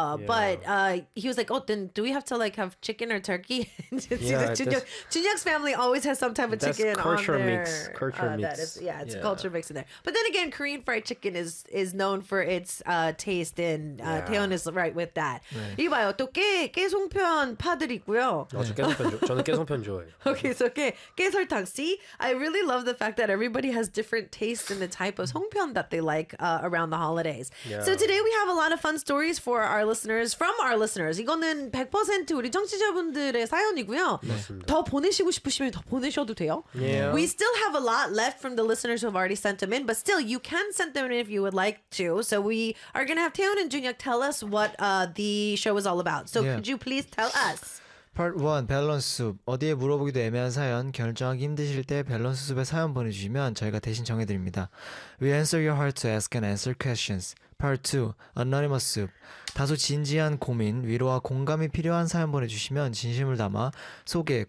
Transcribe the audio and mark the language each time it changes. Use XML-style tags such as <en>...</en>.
<en>But he was like, oh, then do we have to like have chicken or turkey? Jinhyuk's family always has some type of chicken on there. Culture mix. Culture mix. It's culture mix in there. But then again, Korean fried chicken is known for its taste, and Taeyeon is right with that.</en> <ko>이봐요, 또 깨 송편 파들 있고요. 저는 깨 송편 좋아해요.</ko> <en>Okay, so 깨 설탕. See, I really love the fact that everybody has different tastes in the type of 송편 that they like around the holidays. Yeah. So today we have a lot of fun stories for our listeners, from our listeners.</en> <ko>이거는 100% 우리 청취자분들의 사연이고요. 맞습니다. 더 보내시고 싶으시면 더 보내셔도 돼요.</ko> <en>Yeah. We still have a lot left from the listeners who have already sent them in, but still, you can send them in if you would like to. So we are going to have Taeyeon and Junhyuk tell us what the show is all about. So could you please tell us? Part 1, 밸런스 숲.</en> <ko>어디에 물어보기도 애매한 사연, 결정하기 힘드실 때 밸런스 숲에 사연 보내주시면 저희가 대신 정해드립니다.</ko> <en>We answer your heart to ask and answer questions. Part 2, Anonymous Soup.</en> <ko>다소 진지한 고민, 위로와 공감이 필요한 사연 보내주시면 진심을 담아 소개,</ko>